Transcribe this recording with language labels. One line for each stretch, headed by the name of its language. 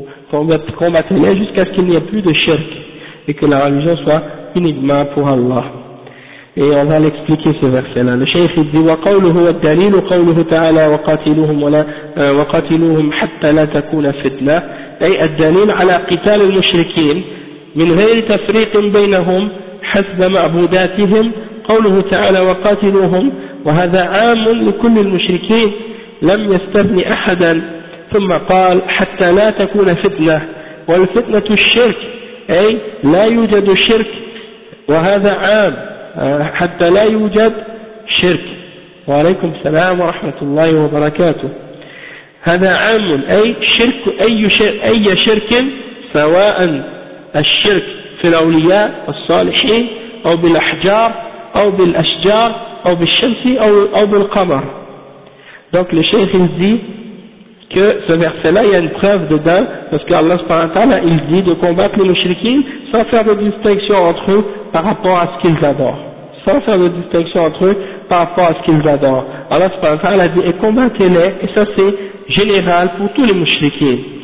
French: Combattez-les jusqu'à ce qu'il n'y ait plus de shirk et que la religion soit uniquement pour Allah. Et on va l'expliquer ce verset-là. Le cheikh dit
Arabic: وَقَوْلُهُ وَالدَّلِيلُ وَقَوْلُهُ تَعَالَى وَقَاتِلُوهُمْ حَتَّى لَا تَكُونَ فِتْنَةً أي الدليل على قتال المشركين من غير تفريق بينهم حسب معبوداتهم قوله تعالى وقاتلوهم وهذا عام لكل المشركين لم يستثني أحدا ثم قال حتى لا تكون فتنة والفتنة الشرك أي لا يوجد شرك وهذا عام حتى لا يوجد شرك وعليكم السلام ورحمة الله وبركاته هذا عام أي شرك أي شرك سواء الشرك في الأولياء والصالحين أو بالأحجار أو بالأشجار أو بالشمس أو بالقمر.
French: Donc le cheikh il dit que ce verset-là, il y a une preuve dedans, parce qu'Allah subhanahu wa ta'ala, il dit de combattre les mushrikins sans faire de distinction entre eux par rapport à ce qu'ils adorent. Sans faire de distinction entre eux par rapport à ce qu'ils adorent. Allah subhanahu wa ta'ala dit, et combattez-les, et ça c'est général pour tous les mushrikins.